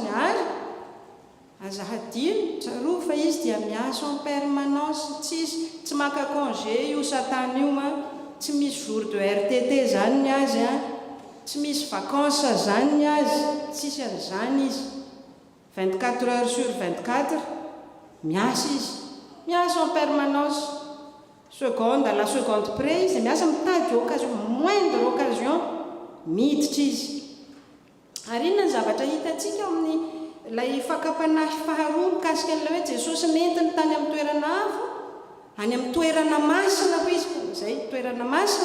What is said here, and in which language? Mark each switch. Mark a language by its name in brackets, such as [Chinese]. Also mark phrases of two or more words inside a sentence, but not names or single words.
[Malagasy] Ary aza hadino tsaroa fa izy dia miasa [French] en permanence, [Malagasy] tsy maka congé io Satana io, tsy misy [French] jour de RTT [Malagasy] zany ny azy, tsy misy vacances zany ny azy, tsisy an'izany izy. [French] 24 heures sur 24 [Malagasy] miasa izy, miasa [French] en permanence, seconde à la seconde près [Malagasy] izy miasa, mitady occasion, [French] moindre occasion [Malagasy] miditra izy. Ary inona ny zavatra hitantsika amin'ny lay fakapanahy faharoa mikasika an'ilay hoe Jesosy nentiny tany amin'ny toerana avo, any amin'ny toerana masina ho izy, izay toerana masina.